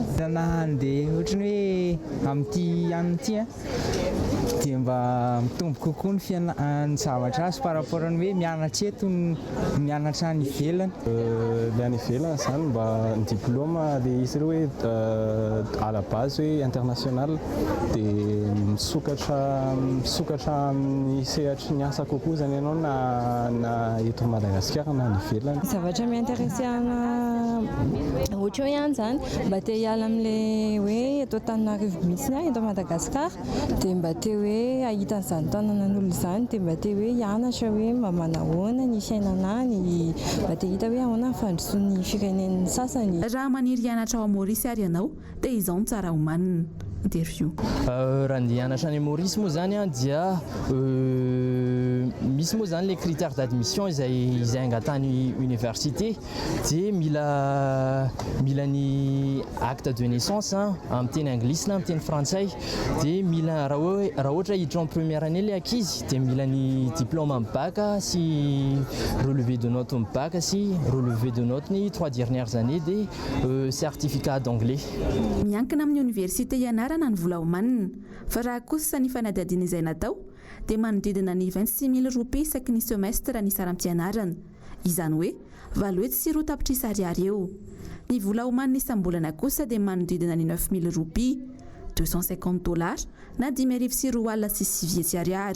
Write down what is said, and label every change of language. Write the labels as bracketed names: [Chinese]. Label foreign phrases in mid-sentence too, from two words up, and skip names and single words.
[Malagasy] Handeha ohatrany hoe amin'ity an'ity dia mba mitombo kokoa ny zavatra azy [French] par rapport [Malagasy] ny hoe mianatra eto mianatra any ivelany. Ny any ivelany zany mba diplôma dia izy ireo hoe [French] à la base [Malagasy] hoe international dia misokatra amin'ny sehatry ny asa kokoa zany ianao na eto Madagasikara na any ivelany. Zavatra miintéressé ana ohatra hoe ihany zany mba te hiala amin'ilay hoe eto Antananarivo mihitsy eto Madagasikara dia mba te hoe ahita an'izany tanànan'olona izany dia mba te hoe hianatra hoe mba manahoana ny fiainana any mba te hita hoe ahoana ny fandrosoan'ny firenen'ny sasany. Raha maniry hianatra ao Maorisy ary ianao dia izao ny tsara homanina. Interview. Raha ny hianatra any Maorisy moa zany dia misy moa zany [French] les critères d'admission [Malagasy] izay angatahany université dia mila ny [French] acte de naissance [Malagasy] amin'ny teny anglisy na amin'ny teny frantsay dia mila raha ohatra hiditra [French] en première année [Malagasy] le ankizy dia mila ny diplôme amin'ny bac sy [French] relevé de notes [Malagasy] amin'ny bac sy [French] relevé de notes [Malagasy] ny [French] 3 dernières années [Malagasy] dia [French] certificat d'anglais. [Malagasy] Miankina amin'ny université ianarana ny vola homanina fa raha kosa ny fanadihadiana izay natao dia manodidina ny 26 000 roupies isaky ny semestre ny saram-pianarana. Izany hoe valo sy 4 tapitrisa ariary eo. Ny vola homanina isam-bolana kosa dia manodidina ny 9 000 roupies, $250 na 10 sy 4 alina sy 9 ariary.